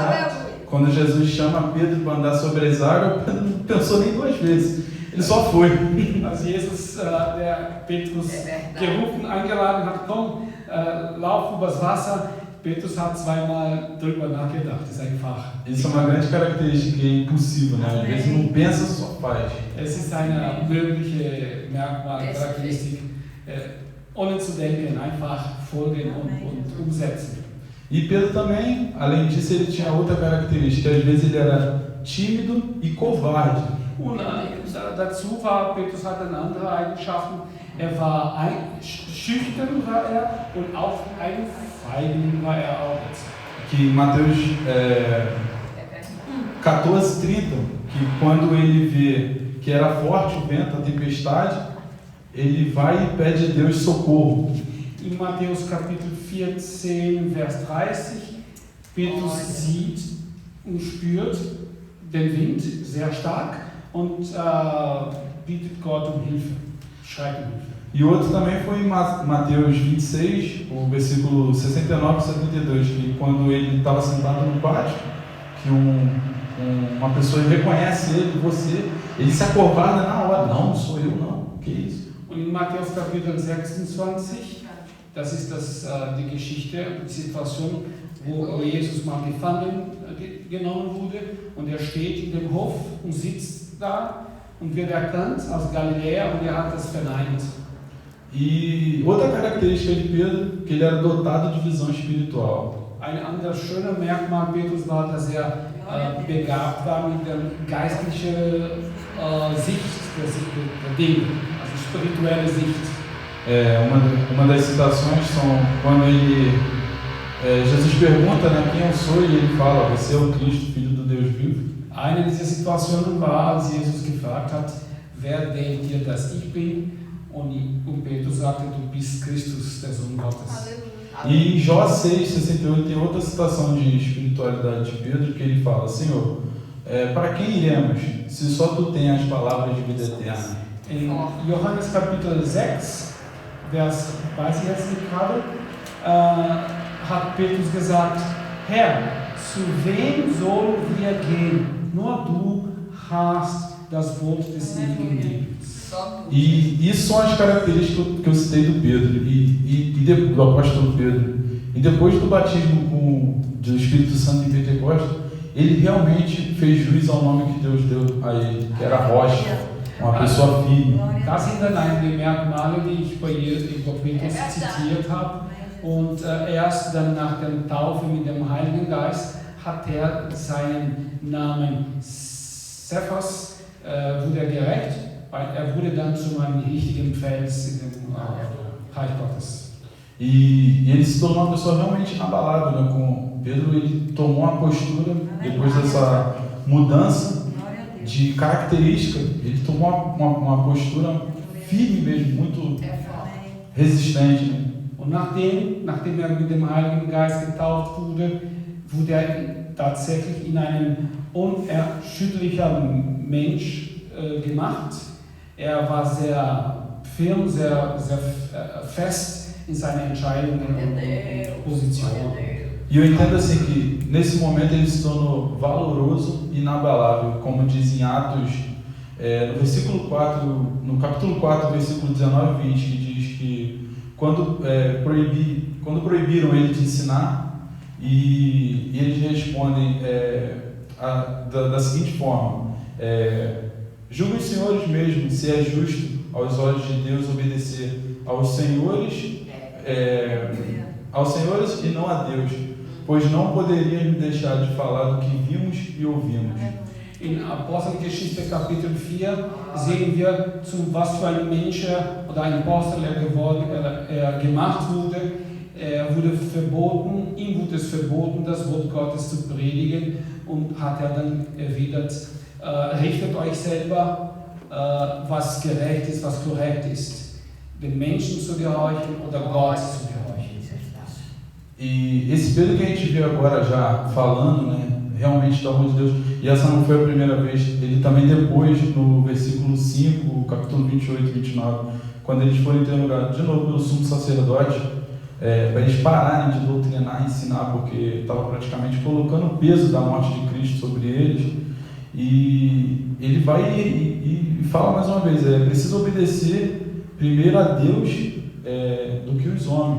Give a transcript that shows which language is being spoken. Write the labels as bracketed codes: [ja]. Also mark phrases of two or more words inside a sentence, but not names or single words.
[pt] Aleluia. quando Jesus chama Pedro para andar sobre as águas, Pedro não pensou nem duas vezes, ele só foi. [de] als Jesus der Petrus [pt] verdade. [de] gerufen, eingeladen hat, komm, lauf übers Wasser, Petrus hat zweimal drüber nachgedacht, das ist einfach. [pt] Isso é uma grande característica, que é impulsivo, né? Às vezes não pensa, só faz. [de] Es ist eine mögliche Merkmal, Charakteristik, ohne zu denken, einfach folgen und umsetzen. [pt] E Pedro também, além disso, ele tinha outra característica, às vezes ele era tímido e covarde. [de] Und dazu war, Petrus hatte andere Eigenschaften. Er war schüchtern war er und auch ein Feigling war er auch. [pt] Que em Mateus 14:30, que quando ele vê que era forte o vento, a tempestade, ele vai e pede a Deus socorro. [de] In Matthäus Kapitel 14, Vers 30, Petrus sieht und spürt den Wind sehr stark und bittet Gott um Hilfe, schreit um Hilfe. [pt] E outro também foi em Mateus 26, o versículo 69 e 72, que quando ele estava sentado no pátio, que uma pessoa reconhece ele se acovarda na hora. Não sou eu não, que isso? [de] Und in Matthäus Kapitel 26, das ist die Geschichte, die Situation, wo Jesus mal genommen wurde und er steht in dem Hof und sitzt da und wird erkannt als Galiläer und er hat das verneint. [pt] E outra característica de Pedro, que ele era dotado de visão espiritual. [de] Ein anderes schönes Merkmal Petrus war, dass er begabt war mit der geistlichen Sicht der Dinge, also spirituelle Sicht. [pt] Uma das citações são quando Jesus pergunta, né, quem eu sou, e ele fala, você é o Cristo, Filho do Deus vivo. [de] Eine dieser Situationen war, als Jesus gefragt hat, wer denkt ihr, dass ich bin? Und Petrus sagte, du bist Christus, der Sohn Gottes. [pt] E em Jó 6:68 tem outra citação de espiritualidade de Pedro, que ele fala, Senhor, para quem iremos, se só tu tens as palavras de vida eterna? [de] In Johannes Kapitel 6, Vers, weiß ich jetzt nicht gerade, hat Petrus gesagt, Herr, zu wem sollen wir gehen? Nur du hast das Wort des ewigen Lebens. [pt] E isso são as características que eu citei do Pedro e do apóstolo Pedro. E depois do batismo do Espírito Santo em Pentecostes, ele realmente fez jus ao nome que Deus deu a ele, que era rocha, uma pessoa firme. [de] Das sind dann einige Merkmale, die ich bei Petrus zitiert habe. Und erst dann nach der Taufe mit dem Heiligen Geist hat er seinen Namen Cephas, wurde er gerecht, weil er wurde dann zu einem richtigen Fels in dem Reich Gottes. [pt] E ele se tornou uma pessoa realmente inabalável, né? Com Pedro, ele tomou uma postura, depois dessa mudança de característica, ele tomou uma postura firme mesmo, muito resistente. Né? [de] Und nachdem er mit dem Heiligen Geist getauft wurde, wurde er tatsächlich in einen unerschütterlichen Mensch gemacht. Er war sehr firm, sehr fest in seinen Entscheidungen und Positionen. [pt] E eu entendo assim que nesse momento ele se tornou valoroso e inabalável, como diz em Atos No versículo 4, no capítulo 4, versículo 19 e 20, que diz que quando proibiram ele de ensinar, e eles respondem da seguinte forma: julguem os senhores mesmo se é justo aos olhos de Deus obedecer aos senhores e não a Deus, pois não poderíamos deixar de falar do que vimos e ouvimos. [de] In Apostelgeschichte Kapitel 4 sehen wir, zu was für ein Mensch oder ein Apostel gemacht wurde. Er wurde verboten, ihm wurde es verboten, das Wort Gottes zu predigen, und hat er dann erwidert, richtet euch selber, was gerecht ist, was korrekt ist, den Menschen zu gehorchen oder Gott zu gehorchen. [pt] E esse Pedro que a gente viu agora já falando, né, realmente do amor de Deus, e essa não foi a primeira vez, ele também depois, no versículo 5, capítulo 28 e 29, quando eles foram interrogados de novo pelo sumo sacerdote, para eles pararem de doutrinar e ensinar, porque estava praticamente colocando o peso da morte de Cristo sobre eles, e ele vai e fala mais uma vez, precisa obedecer primeiro a Deus do que os homens.